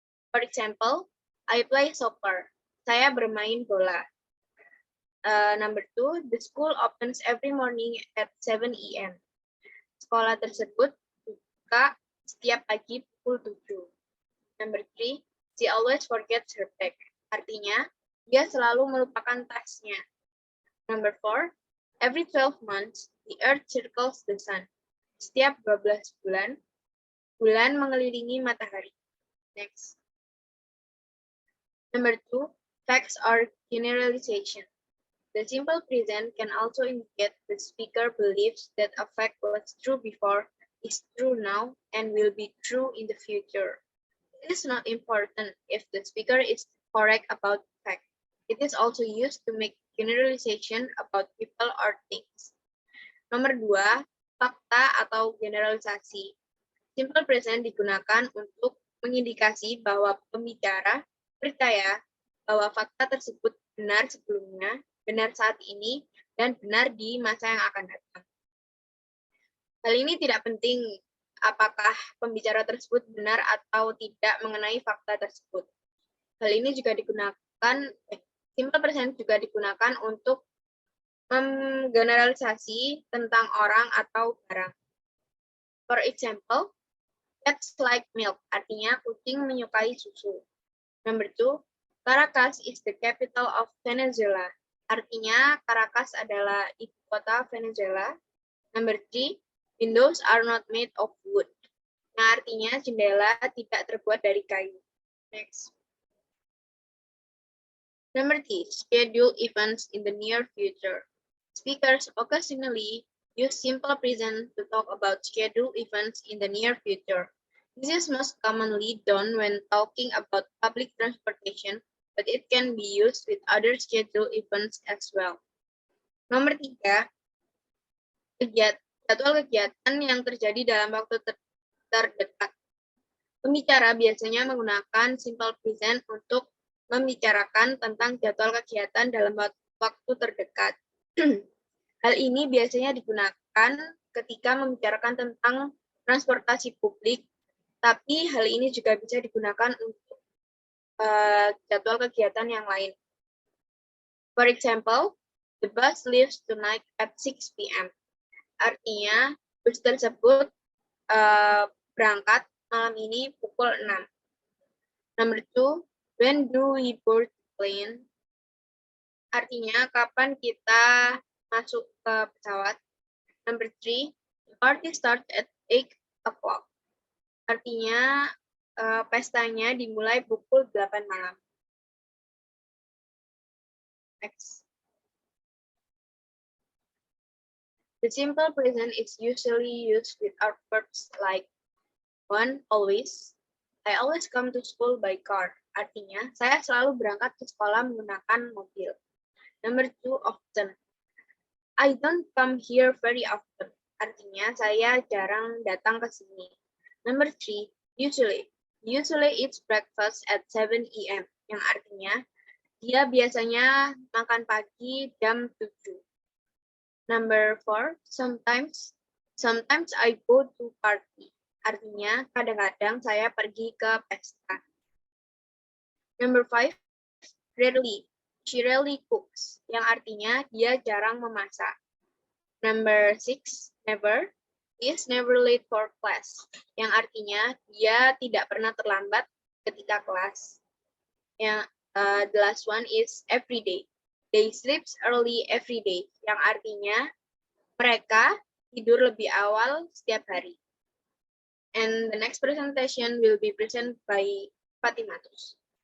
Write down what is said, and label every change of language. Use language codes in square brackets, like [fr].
[en] For example, I play soccer. [id] Saya bermain bola. [en] Number 2, the school opens every morning at 7 AM. [id] Sekolah tersebut buka setiap pagi pukul 7. [en] Number 3, she always forgets her bag. [id] Artinya, dia selalu melupakan tasnya. [en] Number 4, every 12 months, the earth circles the sun. [id] Setiap 12 bulan, bulan mengelilingi matahari. Next. [en] Number 2, facts or generalization. The simple present can also indicate the speaker believes that a fact was true before, is true now, and will be true in the future. It is not important if the speaker is correct about fact. It is also used to make generalization about people or things. [id] Nomor 2, fakta atau generalisasi. Simple present digunakan untuk mengindikasi bahwa pembicara percaya bahwa fakta tersebut benar sebelumnya, benar saat ini, dan benar di masa yang akan datang. Hal ini tidak penting apakah pembicara tersebut benar atau tidak mengenai fakta tersebut. Hal ini juga digunakan, simple present juga digunakan untuk menggeneralisasi tentang orang atau barang. [en] For example, cats like milk, [id] artinya kucing menyukai susu. [en] Number 2, Caracas is the capital of Venezuela. [id] Artinya Caracas adalah ibu kota Venezuela. [en] Number 3, windows are not made of wood. [id] Nah, artinya jendela tidak terbuat dari kayu. [en] Next. Number 3, schedule events in the near future. Speakers occasionally use simple present to talk about schedule events in the near future. This is most commonly done when talking about public transportation, but it can be used with other schedule events as well. [id] Nomor 3, jadwal kegiatan yang terjadi dalam waktu terdekat. Pembicara biasanya menggunakan simple present untuk membicarakan tentang jadwal kegiatan dalam waktu terdekat. Hal ini biasanya digunakan ketika membicarakan tentang transportasi publik, tapi hal ini juga bisa digunakan untuk jadwal kegiatan yang lain. [en] For example, the bus leaves tonight at 6 p.m. [id] Artinya, bus tersebut berangkat malam ini pukul 6. [en] Number 2, when do we board the plane? [id] Artinya, kapan kita masuk ke pesawat. [en] Number 3, the party starts at 8 o'clock. [id] Artinya pestanya dimulai pukul 8 malam. [en] Next. The simple present is usually used without verbs like 1. Always. I always come to school by car. [id] Artinya, saya selalu berangkat ke sekolah menggunakan mobil. [en] Number 2. Often. I don't come here very often. [id] Artinya, saya jarang datang ke sini. [en] Number 3. Usually. Usually eats breakfast at 7 a.m. [id] Yang artinya, dia biasanya makan pagi jam 7. [en] Number 4. Sometimes. Sometimes I go to party. [id] Artinya, kadang-kadang saya pergi ke pesta. [en] Number 5. Rarely. She rarely cooks. [id] Yang artinya, dia jarang memasak. [en] Number 6. Never. He is never late for class. [id] Yang artinya, dia tidak pernah terlambat ketika kelas. [en] Yang the last one is every day. They sleep early every day. [id] Yang artinya, mereka tidur lebih awal setiap hari. [en] And the next presentation will be presented by Fatimatus.